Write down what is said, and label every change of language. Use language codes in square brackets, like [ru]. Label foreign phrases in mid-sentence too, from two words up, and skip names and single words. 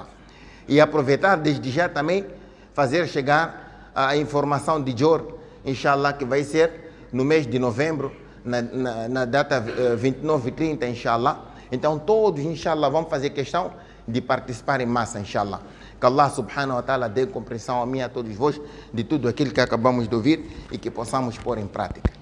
[pt] E aproveitar desde já também, fazer chegar a informação de Jor, inshallah, que vai ser no mês de novembro, na data 29 e 30, inshallah. Então todos, inshallah, vão fazer questão de participar em massa, inshallah. Que Allah [ar] سبحانه وتعالى [pt] dê compreensão a mim e a todos vós de tudo aquilo que acabamos de ouvir e que possamos pôr em prática.